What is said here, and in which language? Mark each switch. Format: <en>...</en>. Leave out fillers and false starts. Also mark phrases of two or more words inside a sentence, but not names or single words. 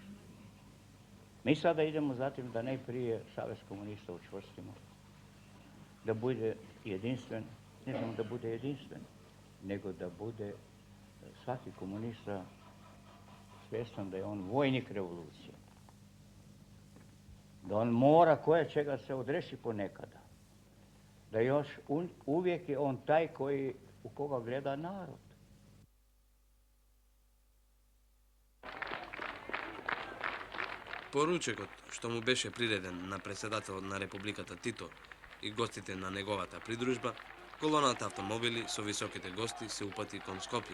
<sr>Mi sada idemo zatim da najprije Savez komunista učvrstimo, da bude jedinstven, ne samo da bude jedinstven, nego da bude svaki komunista svjestan da je on vojnik revolucije. Da on mora koje čega se odreći ponekada. Da još uvijek je on taj u koga gleda narod.</sr> <mk>Поручекот, што му беше приреден на председателот на Републиката Тито и гостите на неговата придружба, колоната автомобили со високите гости се упати кон Скопје.</mk>